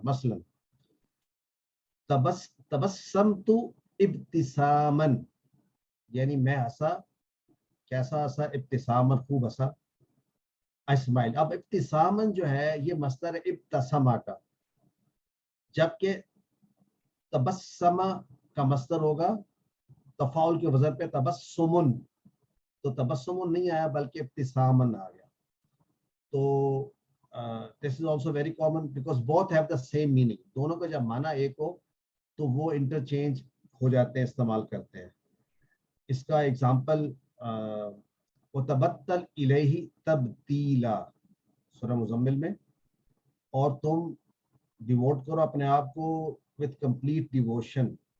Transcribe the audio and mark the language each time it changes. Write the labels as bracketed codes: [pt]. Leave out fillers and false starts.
[ur] مثلا تبسمت ابتسامن، یعنی میں ہنسا، کیسا ہنسا؟ ابتسامن، خوب ہنسا، اسمائل. اب ابتسامن جو ہے یہ مصدر ابتسمہ کا، جبکہ تبسمہ کا مصدر ہوگا تفاعل کے وزن پہ تبسمن، تو تبسمن نہیں آیا بلکہ ابتسامن آ گیا. [en] تو this is also very common because both have the same meaning. [ur] دونوں کا جب معنی ایک ہو تو وہ انٹرچینج ہو جاتے ہیں، استعمال کرتے ہیں. اس کا ایگزامپل [ar] وَتَبَتَّلْ إِلَيْهِ تَبْتِيلًا [ur] سورہ مزمل میں، اور تم ڈیووٹ کرو اپنے آپ کو [en] with complete devotion.